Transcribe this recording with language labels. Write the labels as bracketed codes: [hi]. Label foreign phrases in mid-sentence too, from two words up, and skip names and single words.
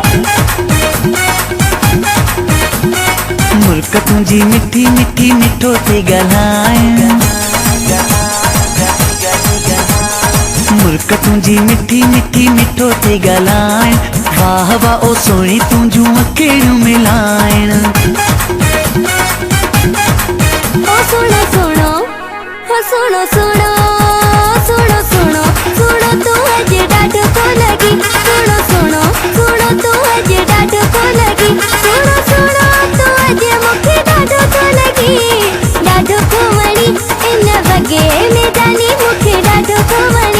[sd] मुल्क तुंहिंजी मिठी मिठी मिठो थी ॻाल्हाइण। मुल्क तुंहिंजी मिठी मिठी मिठो थी ॻाल्हाइण। वाह वाह ओ सोणी तुंहिंजूं अखियूं मिलाइण। [hi] ओ सुनो सुनो, ओ सुनो सुनो सुनो सुनो सुनो तू [sd] अॼु ॾाढो थो लॻी। [hi] सुनो सुनो सुनो [sd] तू अॼु ॾाढो थो लॻी। [hi] सुनो सुनो [sd] तू अॼु मूंखे ॾाढो थो लॻी। ॾाढो थो वणी इन वॻे में जानी मूंखे ॾाढो थो वणी।